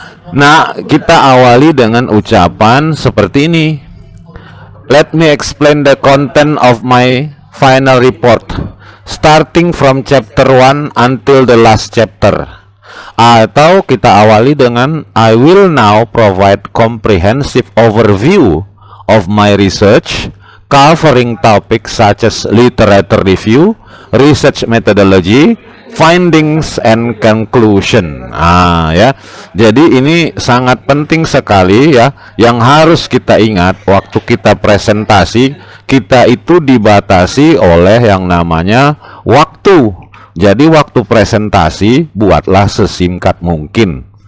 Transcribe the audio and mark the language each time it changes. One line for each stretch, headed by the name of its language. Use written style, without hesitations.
Indonesian: Nah, kita awali dengan ucapan seperti ini.
English: Let me explain the content of my final report, starting from chapter 1 until the last chapter.
Indonesian: Atau kita awali dengan
English: I will now provide comprehensive overview of my research, covering topics such as literature review, research methodology, findings and conclusion.
Indonesian: Ya. Jadi ini sangat penting sekali ya, yang harus kita ingat waktu kita presentasi, kita itu dibatasi oleh yang namanya waktu. Jadi waktu presentasi buatlah sesingkat mungkin.